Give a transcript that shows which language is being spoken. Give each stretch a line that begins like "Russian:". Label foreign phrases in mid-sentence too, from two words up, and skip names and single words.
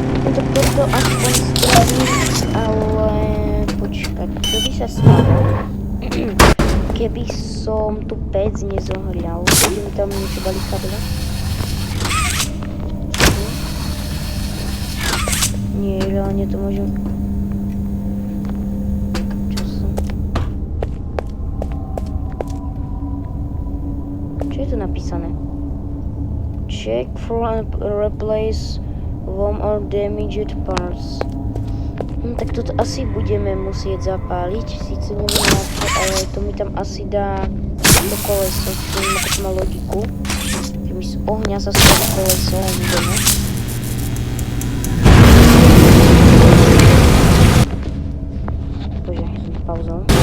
Slovak: tak toto aspoň spravím, ale počkať, čo by sa stalo, keby som tu pec nezohrial, keby mi tam niečo dali kable. Nie, reálne to môžem... Čo som? Čo je tu napísané?
English: Check for replace warm or damaged parts.
Slovak: Tak toto asi budeme musieť zapáliť, síce neviem na to, ale to mi tam asi dá to koleso, neviem ako to má logiku, že mi z ohňa sa staví koleso a ideme. Bože, som pauzol.